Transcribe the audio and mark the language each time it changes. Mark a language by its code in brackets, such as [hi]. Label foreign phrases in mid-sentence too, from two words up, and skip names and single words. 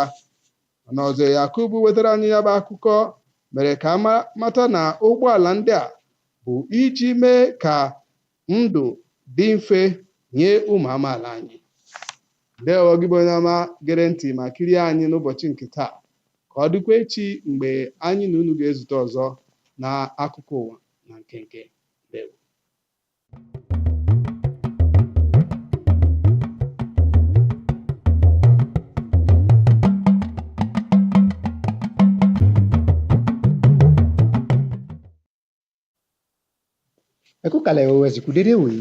[ig] Ọnọzọ Yakubu wetara anyị ya bụ akụkọ mere ka mata na ụgbọala ndị a bụ iji mee ka ndụ dị mfe nye ụmụ amaala anyị. Ndewo gị bụ onye ọma gere ntị ma kirie anyị n'ụbọchị nke taa, ka ọ dịkwa echi mgbe anyị na unu ga-ezute ọzọ na akụkọ ụwa na nkenke. Ndewo. [yo] Ẹ kú kalẹ̀ o, ẹ sì kú dédé wòyí.